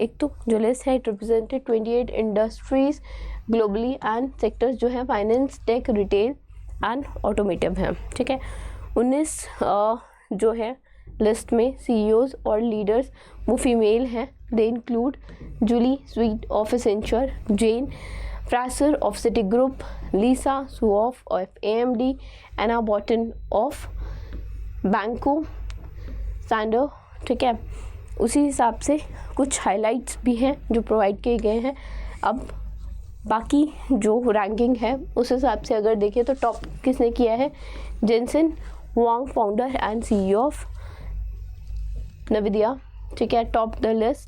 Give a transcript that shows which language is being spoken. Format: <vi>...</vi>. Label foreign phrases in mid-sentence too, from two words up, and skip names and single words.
<hi>एक तो जो लिस्ट है</hi> <en>it represented 28 industries globally, and sectors</en> <hi>जो है</hi> <en>finance, tech, retail and automotive हैं।</en> <hi>ठीक है, 19 जो है लिस्ट में CEOs और लीडर्स वो फीमेल हैं।</hi> <en>They include Julie Sweet of Accenture, Jane Fraser of Citigroup, Lisa Suoff of AMD, Anna Botten of Banco Santander,</en> <hi>ठीक है। उसी हिसाब से कुछ हाइलाइट्स भी हैं जो प्रोवाइड किए गए हैं। अब बाकी जो रैंकिंग है उस हिसाब से अगर देखें तो टॉप किसने किया है, जेनसेन वांग,</hi> <en>founder and CEO of Nvidia,</en> <hi>ठीक है,</hi> <en>top the list.</en>